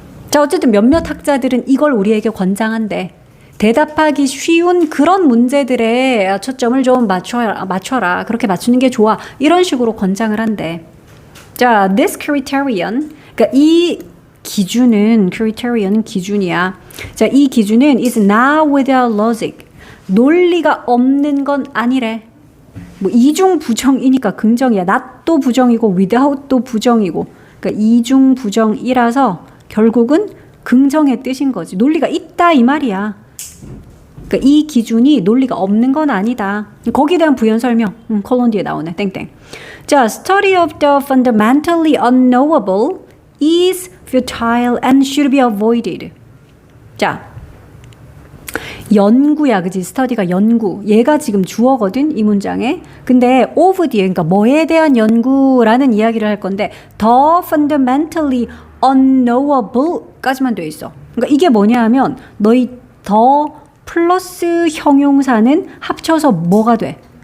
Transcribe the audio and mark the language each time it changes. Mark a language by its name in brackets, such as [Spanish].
[Korean] 자, 어쨌든 몇몇 학자들은 이걸 우리에게 권장한대. 대답하기 쉬운 그런 문제들에 초점을 좀 맞춰라. 그렇게 맞추는 게 좋아. 이런 식으로 권장을 한대. 자, [English] this criterion, [Korean] 그러니까 이 기준은 criterion 기준이야. 자, 이 기준은 [English] is not without logic. [Korean] 논리가 없는 건 아니래. 뭐 이중 부정이니까 긍정이야. not도 부정이고 without도 부정이고. 그러니까 이중 부정이라서 결국은 긍정의 뜻인 거지. 논리가 있다 이 말이야. 그러니까 이 기준이 논리가 없는 건 아니다. 거기에 대한 부연 설명. 콜론 뒤에 나오네. 땡땡. [English] 자, study of the fundamentally unknowable is futile and should be avoided. [Korean] 자, 연구야, 그지? study가 연구. 얘가 지금 주어거든, 이 문장에. 근데 of 뒤에, 그러니까 뭐에 대한 연구라는 이야기를 할 건데 [English] the fundamentally unknowable [Korean] 까지만 돼 있어. 그러니까 이게 뭐냐 하면 너희 더 플러스 형용사는 합쳐서 뭐가 돼?